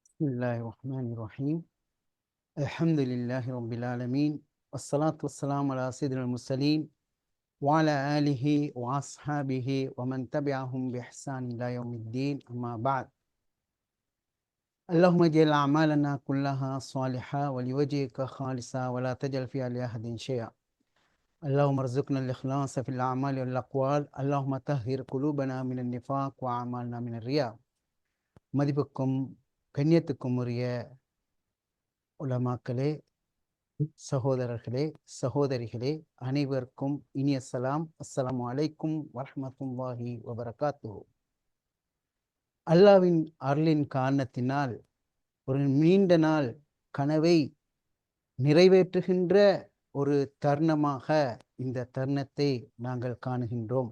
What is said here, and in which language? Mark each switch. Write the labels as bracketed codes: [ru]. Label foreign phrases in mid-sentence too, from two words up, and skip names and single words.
[ar] الله الرحمن الرحيم الحمد لله رب العالمين والصلاة والسلام على سيدنا المرسلين وعلى آله وأصحابه ومن تبعهم بإحسان إلى يوم الدين أما بعد اللهم اجعل أعمالنا كلها صالحة ولوجهك خالصة ولا تجعل فيها لأحد شيئا اللهم ارزقنا الإخلاص في الأعمال والأقوال اللهم طهر قلوبنا من النفاق وأعمالنا من الرياء [ta] மதிப்புக்கும் கண்ணியத்துக்கும் உரிய உலமாக்களே, சகோதரர்களே, சகோதரிகளே, அனைவருக்கும் இனிய சலாம். [ar] السلام عليكم ورحمة الله وبركاته. [ta] அல்லாவின் அருளின் காரணத்தினால் ஒரு நீண்ட நாள் கனவை நிறைவேற்றுகின்ற ஒரு தருணமாக இந்த தருணத்தை நாங்கள் காணுகின்றோம்.